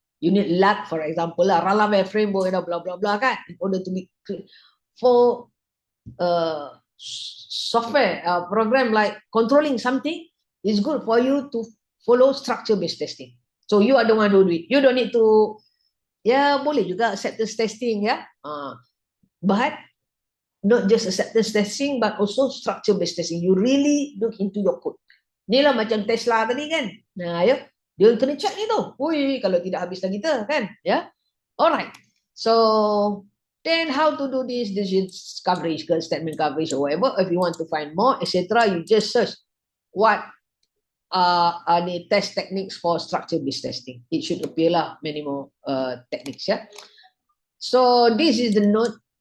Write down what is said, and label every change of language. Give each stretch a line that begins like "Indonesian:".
English: You need LAT, for example, Ralaware framework, blah blah blah kan, in order to be for software program like controlling something, is good for you to follow structure-based testing. So you are the one who do it. You don't need to,
Malay: boleh juga
English: acceptance testing but not just acceptance testing, but also structure-based testing. You really look into your code.
Malay: Ni lah macam Tesla tadi kan. Dia kena check ni tu. Ui, kalau tidak habis lagi kita kan.
English: Alright. So, then how to do this decision coverage, statement coverage or whatever. If you want to find more, etc., you just search what are the test techniques for structure-based testing. It should appear lah many more techniques. So, this is the node.